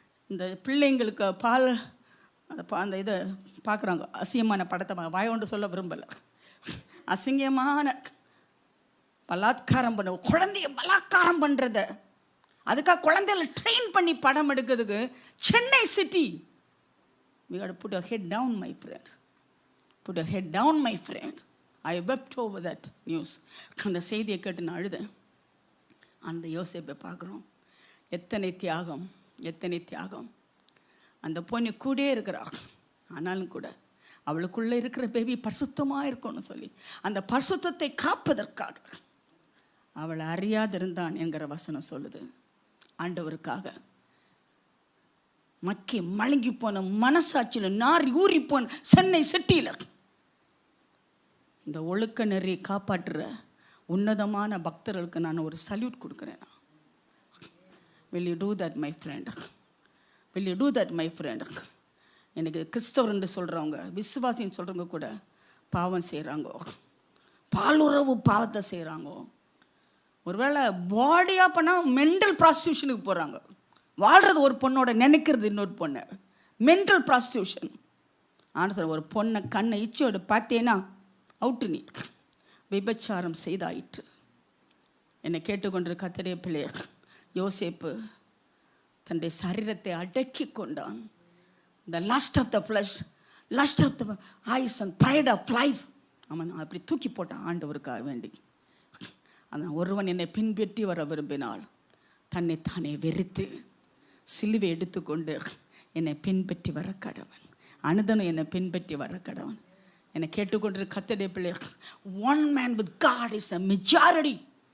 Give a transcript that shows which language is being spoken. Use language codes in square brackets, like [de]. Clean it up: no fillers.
[ta] இந்த பிள்ளைங்களுக்கு பால் அந்த இதை பார்க்குறாங்க, அசிங்கமான படத்தை வாயோண்டு சொல்ல விரும்பலை. அசிங்கமான பலாத்காரம் பண்ண குழந்தைய பலாத்காரம் பண்ணுறத, அதுக்காக குழந்தைகளை ட்ரெயின் பண்ணி படம் எடுக்கிறதுக்கு Chennai city. [en] we got to put our head down my friend, put your head down my friend. I wept over that news. அந்த செய்தியை கேட்டு நான் அழுதேன். [ta] அந்த யோசேப்பை பார்க்குறோம், எத்தனை தியாகம், எத்தனை தியாகம். அந்த பொண்ணு கூட இருக்கிறா, ஆனாலும் கூட அவளுக்குள்ளே இருக்கிற பேபி பரிசுத்தமாக இருக்கணும்னு சொல்லி அந்த பரிசுத்தத்தை காப்பதற்காக அவளை அறியாதிருந்தான் என்கிற வசனம் சொல்லுது. ஆண்டவருக்காக மக்கி மழுங்கி போன மனசாட்சியில் நாரி ஊறி போன சென்னை சிட்டியில் இந்த ஒழுக்க நெறியை காப்பாற்றுற உன்னதமான பக்தர்களுக்கு நான் ஒரு சல்யூட் கொடுக்குறேன். [en] will you do that my friend, will you do that my friend? [ta] எனக்கு கிறிஸ்தவர்ன்னு சொல்கிறவங்க, விசுவாசின்னு சொல்கிறவங்க கூட பாவம் செய்கிறாங்க, பாலுறவு பாவத்தை செய்கிறாங்க. ஒருவேளை பாடியாக பண்ணால் மென்டல் ப்ராஸ்டியூஷனுக்கு போகிறாங்க. வாழ்கிறது ஒரு பொண்ணோட, நினைக்கிறது இன்னொரு பொண்ணை. Mental prostitution. ஆனால் சார், ஒரு பொண்ணை கண்ணை இச்சோடு பார்த்தேன்னா அவுட்டு, நீ விபச்சாரம் செய்தாயிற்று. என்னை கேட்டுக்கொண்டிருக்க கர்த்தருடைய பிள்ளையர், யோசேப்பு தன்னுடைய சரீரத்தை அடக்கி கொண்டான். [en] the lust of the flesh, lust of the eyes and pride of life. [ta] அவன் அப்படி தூக்கி போட்டான் ஆண்டவருக்காக வேண்டி. அதான் ஒருவன் என்னை பின்பற்றி வர விரும்பினால் தன்னை தானே வெறுத்து சிலுவை எடுத்துக்கொண்டு என்னை பின்பற்றி வர கடவன். அனுதனும் என்னை பின்பற்றி வர கடவன். என்னை கேட்டுக்கொண்டு கர்த்தருடைய பிள்ளை, one man with God is a majority.